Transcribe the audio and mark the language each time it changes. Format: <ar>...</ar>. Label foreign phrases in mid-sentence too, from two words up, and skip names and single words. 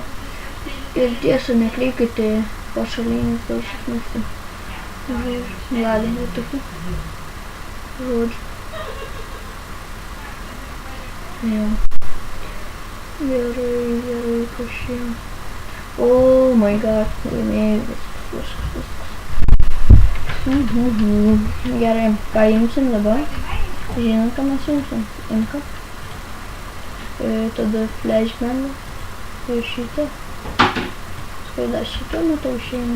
<lt>Ir tiesa, nekreipkite pašalinius balsus, nes gali būti tokių žodžių. Jo. Gerai, kas čia.</lt> <en>Oh my god,</en> <lt>laimėjau viskas. Gerai, ką imsim dabar? Žinom, ką mes imsim. Imka. Tada flashbandą. Ir šitą. Dar šitą matau išeina.</lt>